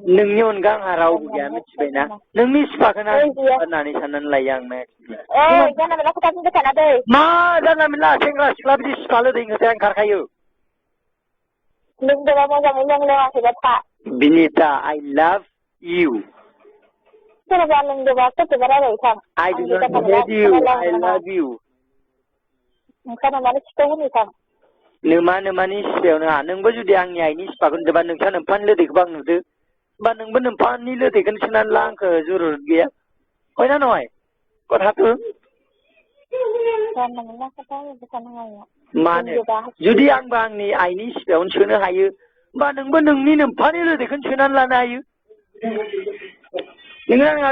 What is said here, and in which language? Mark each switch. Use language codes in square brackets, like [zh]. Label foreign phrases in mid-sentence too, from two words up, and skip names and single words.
[brx] नोंनि अनगा आंहा रावबो गैया मिथिबायना नोंनि सिफाखौनो होननानै साननानै लायो आं जानला मोनला खोथा बुंबाय थाना दै मा जानला मोनला सेंग्रा सिख्ला बिदि सिफा लोदैनोसै ओंखारखायो लोंदोंबा मोजाङै लोङाखैबा था [en] बिनिता I love you [brx] सोरबा लोंदोंबा सोरखौबा रायलाय थां [en] I do not hate you. I love you. [brx] ओंखायनो मानो सिखाव होनो थां नोमानि सिफायाव नङा नोंबो जुदि आंनि आइनि सिफाखौ नुदोंबा नोंसा नोम्फानि लोदैखौबो आं नुदो होमबा नोंबो नोम्फानि लोदैखौनो सोनानै ला आंखौ जरुरत गैया हय ना नय कथाखौ मानो जुदि आंबो आंनि आइनि सिफायावनो सोनो हायो होमबा नोंबो नोंनि नोम्फानि लोदैखौनो सोनानै लानो हायो नोङो आंहा